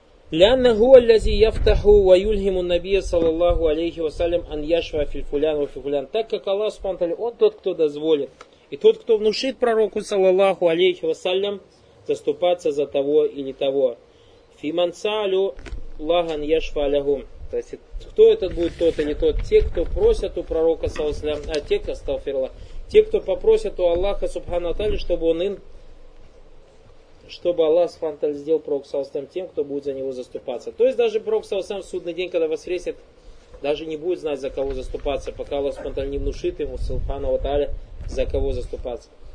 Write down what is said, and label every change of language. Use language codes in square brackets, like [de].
[ar] لأنه الذي يفتح ويلهم النبي صلى الله عليه وسلم أن يشفع في فلان وفي فلان. [ru] Так как Аллах Субхана Тааля, он тот, кто дозволит, и тот, кто внушит пророку саллаллаху алейхи вассалям заступаться за того или того. [ar] في من سألوا الله أن يشفع لهم. [ru] То есть кто этот будет, тот или тот, те, кто просят у пророка саллаллаху алейхи вассалям, те, кто попросят у Аллаха Субхана Тааля, чтобы он им, чтобы Аллах Субхана Тааля сделал пророк саллаллаху алейхи вассалям тем, кто будет за него заступаться. То есть даже пророк саллаллаху алейхи вассалям в судный день, когда воскреснет, даже не будет знать, за кого заступаться, пока Аллах Субхана Тааля не внушит ему саллаллаху алейхи вассалям, за кого заступаться.